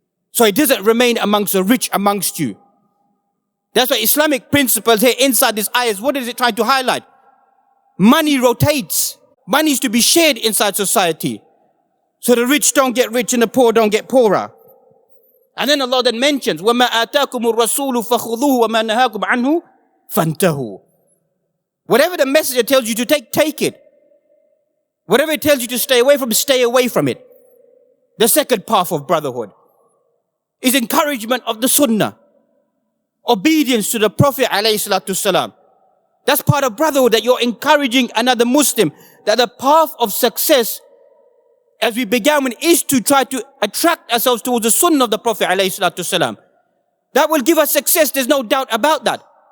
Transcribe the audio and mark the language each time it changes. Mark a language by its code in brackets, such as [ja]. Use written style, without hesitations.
[en] So it doesn't remain amongst the rich amongst you. That's why Islamic principles here inside this ayah, what is it trying to highlight? Money rotates. Money is to be shared inside society. So the rich don't get rich and the poor don't get poorer. And then Allah then mentions, [ar] وَمَا آتَاكُمُ الرَّسُولُ فَخُذُوهُ وَمَا نَهَاكُمْ عَنْهُ فَانْتَهُوا. [en] Whatever the messenger tells you to take it. Whatever it tells you to stay away from it. The second path of brotherhood is encouragement of the Sunnah. Obedience to the Prophet ﷺ. That's part of brotherhood, that you're encouraging another Muslim, that the path of success, as we began with, is to try to attract ourselves towards the Sunnah of the Prophet ﷺ. That will give us success, there's no doubt about that.